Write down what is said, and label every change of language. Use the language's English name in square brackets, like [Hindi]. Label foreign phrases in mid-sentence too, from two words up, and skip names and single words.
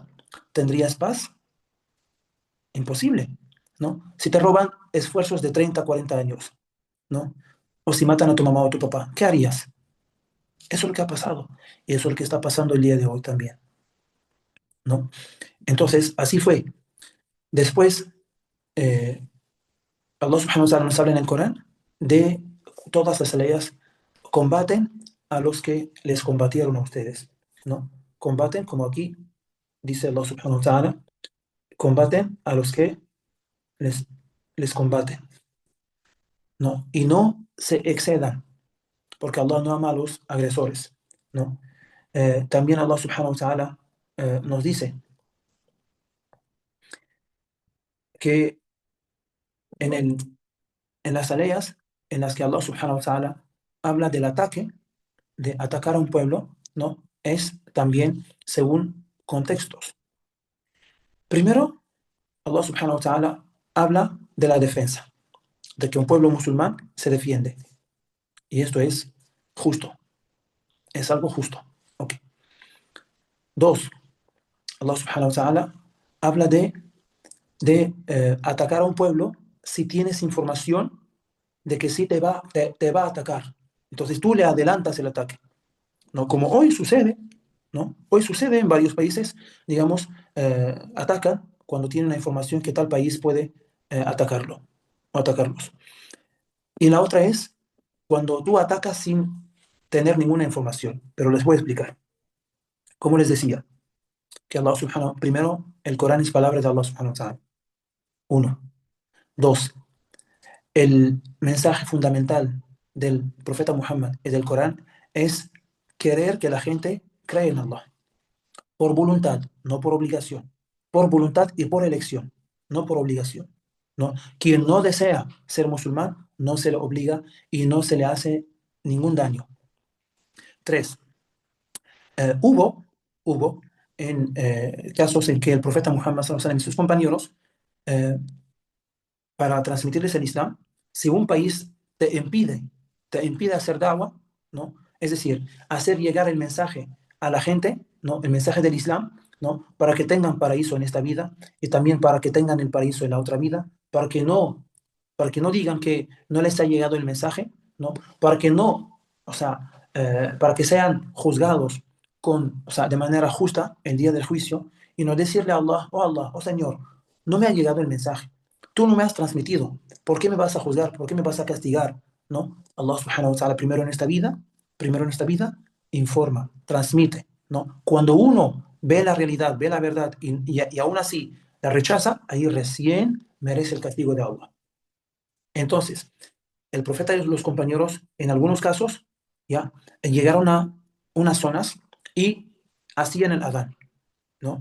[Spanish] ¿Tendrías paz? Imposible, ¿no? Si te roban esfuerzos de 30, 40 años, ¿no? O si matan a tu mamá o a tu papá, ¿qué harías? Eso es lo que ha pasado. Y eso es lo que está pasando el día de hoy también, ¿no? Entonces, así fue. Después, eh, [Arabic] الله سبحانه وتعالى [Spanish] nos habla en el Corán de todas las leyes combaten a los que les combatieron a ustedes, ¿no? Combaten, como aquí dice [Arabic] الله سبحانه وتعالى, [Spanish] combaten a los que les, les combaten, ¿no? Y no se excedan, porque Allah no ama a los agresores, ¿no? También [Arabic] الله سبحانه وتعالى [Spanish] nos dice que en, el, en las tareas en las que [Arabic] الله سبحانه وتعالى [Spanish] habla del ataque, de atacar a un pueblo, ¿no? Es también según contextos. Primero, [Arabic] الله سبحانه وتعالى [Spanish] habla de la defensa, de que un pueblo musulmán se defiende. Y esto es justo, es algo justo. Okay. Dos, [Arabic] الله سبحانه وتعالى [Spanish] habla de atacar a un pueblo si tienes información de que sí te va a atacar. Entonces tú le adelantas el ataque, ¿no? Como hoy sucede, ¿no? Hoy sucede en varios países, digamos, atacan cuando tienen la información que tal país puede atacarlo o atacarlos. Y la otra es cuando tú atacas sin tener ninguna información. Pero les voy a explicar. Como les decía, que [Arabic] الله سبحانه, [Spanish] primero, el Corán es palabra de [Arabic] الله سبحانه وتعالى. [Spanish] Uno. Dos, el mensaje fundamental del profeta Muhammad y del Corán es querer que la gente cree en Allah. Por voluntad, no por obligación. Por voluntad y por elección, no por obligación. ¿No? Quien no desea ser musulmán, no se le obliga y no se le hace ningún daño. Tres, hubo en casos en que el profeta Muhammad [Arabic] صلى الله عليه وسلم [Spanish] y sus compañeros, eh, para transmitirles el Islam, si un país te impide hacer da'wah, ¿no? Es decir, hacer llegar el mensaje a la gente, ¿no? El mensaje del Islam, ¿no? Para que tengan paraíso en esta vida y también para que tengan el paraíso en la otra vida, para que no digan que no les ha llegado el mensaje, ¿no? Para que no, o sea, para que sean juzgados o sea, de manera justa el día del juicio y no decirle a Allah, oh Señor, no me ha llegado el mensaje, tú no me has transmitido, ¿por qué me vas a juzgar? ¿Por qué me vas a castigar? ¿No? [Arabic] الله سبحانه وتعالى [Spanish] primero en esta vida, informa, transmite, ¿no? Cuando uno ve la realidad, ve la verdad y aún así la rechaza, ahí recién merece el castigo de Allah. Entonces, el profeta y los compañeros, en algunos casos, ya llegaron a unas zonas y hacían el adán, ¿no?